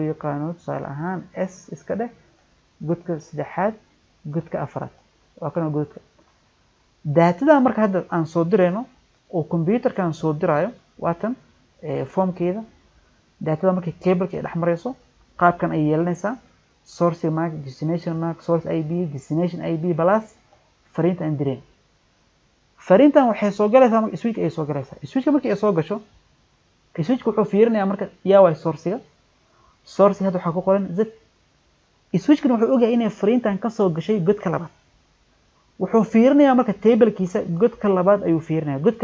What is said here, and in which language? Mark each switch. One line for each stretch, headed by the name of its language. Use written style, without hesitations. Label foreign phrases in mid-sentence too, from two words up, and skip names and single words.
Somali: yaqaano tusaale ahaan s iska dheh godka saddexaad godka afraad waa kan godka daatada marka hadda aan soo dirayno oo kombiyuutarkan soo dirayo waatan formkeeda daatada markay cable-ka ay dhex marayso qaabkan ay yeelanaysaa
English: source MAC destination MAC source IP destination IP plus
Somali: fariinta aan direen fariintan waxay soo galaysaa marka switchka ay soo galaysaa switchka markii ay soo gasho switchka wuxuu fiirinayaa marka yaa waay source-ga hadda waxaa ku qoran z switchkan wuxuu ogahay inay fariintan ka soo gashay godka labaad wuxuu fiirinayaa marka table-kiisa godka labaad ayuu fiirinayaa godka